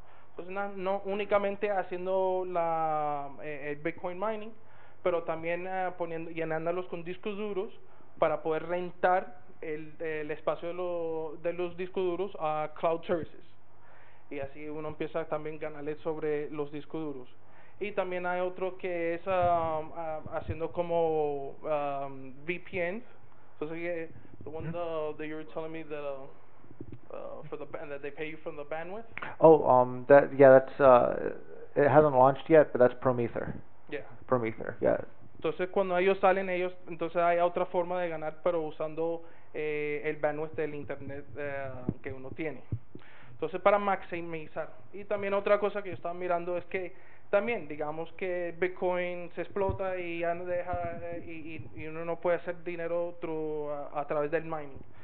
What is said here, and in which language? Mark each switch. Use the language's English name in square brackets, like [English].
[Spanish] Entonces no únicamente haciendo el Bitcoin mining, pero también llenándolos con discos duros para poder rentar el espacio de los discos duros a cloud services, y así uno empieza también a ganarle sobre los discos duros. Y también hay otro que es haciendo como VPNs. Entonces [English] the one that you were telling me that that they pay you from the bandwidth. Oh, that's it hasn't launched yet, but that's Promether. Yeah. Promether, yeah. [Spanish] Entonces cuando ellos salen, entonces hay otra forma de ganar, pero usando el bandwidth del internet que uno tiene. Entonces para maximizar. Y también otra cosa que yo estaba mirando es que también, digamos que Bitcoin se explota y ya no deja, y uno no puede hacer dinero a través del mining.